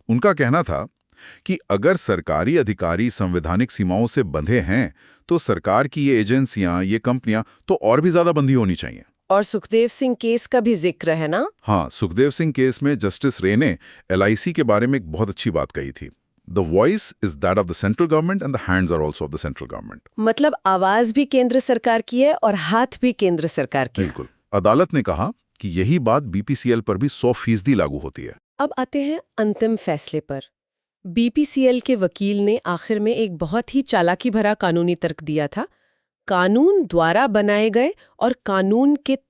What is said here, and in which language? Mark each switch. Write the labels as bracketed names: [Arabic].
[Hindi] उनका कहना था कि अगर सरकारी अधिकारी संवैधानिक सीमाओं से बंधे हैं, तो सरकार की ये एजेंसियां, ये कंपनियां तो और भी ज्यादा बंधी होनी चाहिए। और सुखदेव सिंह केस का भी जिक्र है ना? हाँ, सुखदेव सिंह केस में जस्टिस रे ने LIC के बारे में एक बहुत अच्छी बात कही थी। [English] The voice is that of the central government and the hands are also of the central government. [Hindi] मतलब आवाज भी केंद्र सरकार की है और हाथ भी केंद्र सरकार की है। बिल्कुल। अदालत ने कहा कि यही बात BPCL पर भी 100% लागू होती है। अब आते हैं अंतिम फैसले पर। BPCL के वकील ने आखिर में एक बहुत ही चालाकी भरा कानूनी तर्क दिया था। कानून द्वारा बनाए गए और कानून के